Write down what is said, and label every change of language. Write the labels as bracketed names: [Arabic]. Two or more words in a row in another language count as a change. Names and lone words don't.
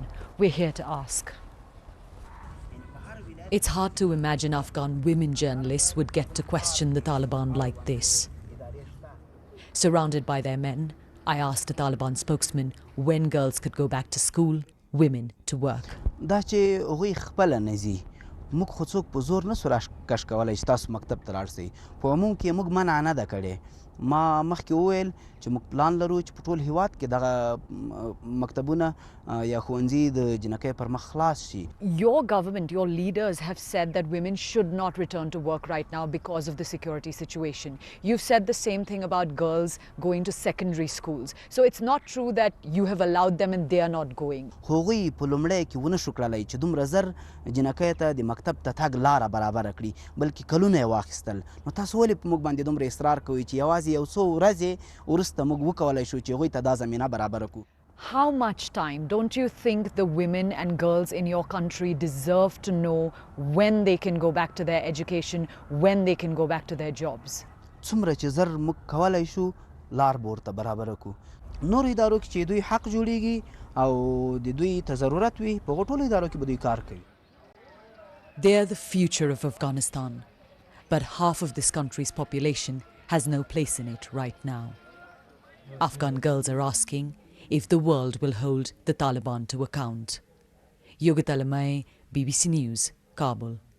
[English] We're here to ask. It's hard to imagine Afghan women journalists would get to question the Taliban like this. Surrounded by their men, I asked a Taliban spokesman when girls could go back to school, women to work. [Pashto] دا چې هغوی خپله نه ځي موږ خو څوک په زور نه سو راکش کولی چې تاسو مکتب ته لاړ شئ په عموم کې موږ منع نه ده کړې ما مخکې وویل چې موږ پلان لرو چې په ټول هیواد کې دغه مکتبونه یا ښوونځي د جنکۍ پر مخ خلاص شي. [English] Your government, your leaders have said that women should not return to work right now because of the security situation. You've said the same thing about girls going to secondary schools. So it's not true that you have allowed them and they are not going. [Pashto] هغوی په لومړی کې ونه شو کړلی چې دومره زر جنکۍ ته د مکتب ته تګ لاره برابره کړي بلکې کلونه یې واخیستل. نو تاسو ولې په موږ باندې دومره اصرار کوئ چې یوازې یو څو ورځې وروسته موږ وکولی شو چې هغوی ته دا زمینه برابره کړو. [English] How much time don't you think the women and girls in your country deserve to know when they can go back to their education, when they can go back to their jobs? [Pashto] څومره چې زر موږ کولی شو لار به ورته برابره کړو. نورو ادارو کې چې دوی حق جوړیږي او د دوی ته ضرورت وي په هغو ټولو ادارو کې به دوی کار کوي. [English] They are the future of Afghanistan, but half of this country's population has no place in it right now. Afghan girls are asking if the world will hold the Taliban to account. Yogita Limai, BBC News, Kabul.